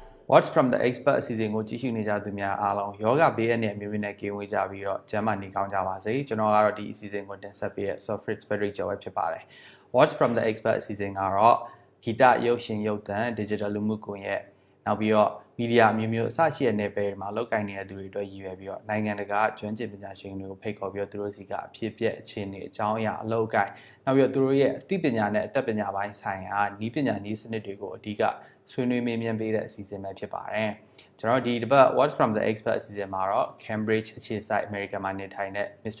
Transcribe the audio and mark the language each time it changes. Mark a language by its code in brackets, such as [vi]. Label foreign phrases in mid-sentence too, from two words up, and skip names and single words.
[my] Watch from the expert season ကိုကြည့်ရှုနေကြသူများအားလုံးယောဂဘေးအန္တရာယ်မျိုးနဲ့ကင်းဝေးကြပြီးတော့ကျန်းမာနေကောင်းကြပါစေကျွန်တော်ကတော့ဒီအစီအစဉ်ကိုတင်ဆက်ပေးတဲ့ Software Spirit ကျော်ပဲဖြစ်ပါတယ် Watch from the expert season ကတော့ဂီတရုပ်ရှင်ရုပ်သံ digital လူမှုကွန်ရက်နောက်ပြီးတော့မီဒီယာမျိုးမျိုးအစရှိတဲ့နယ်ပယ်တွေမှာလောက်ကိုင်နေတဲ့သူတွေအတွက်ရည်ရွယ်ပြီးတော့နိုင်ငံတကာကျွမ်းကျင်ပညာရှင်တွေကိုဖိတ်ခေါ်ပြီးတော့သူတို့စီကအဖြစ်ပြက်အခြေအနေအကြောင်းအရာအလောက်ကိုင်နောက်ပြီးတော့သူတို့ရဲ့အသိပညာနဲ့အတတ်ပညာပိုင်းဆိုင်ရာနည်းပညာနည်းစနစ်တွေကိုအဓိကဆွေးနွေးမေးမြန်းပေးတဲ့အစီအစဉ်ပဲဖြစ်ပါတယ်ကျွန်တော်ဒီတစ်ပတ် Watch from the Expert အစီအစဉ်မှာတော့ Cambridge အခြေစိုက် American မှာနေထိုင်တဲ့ Mr.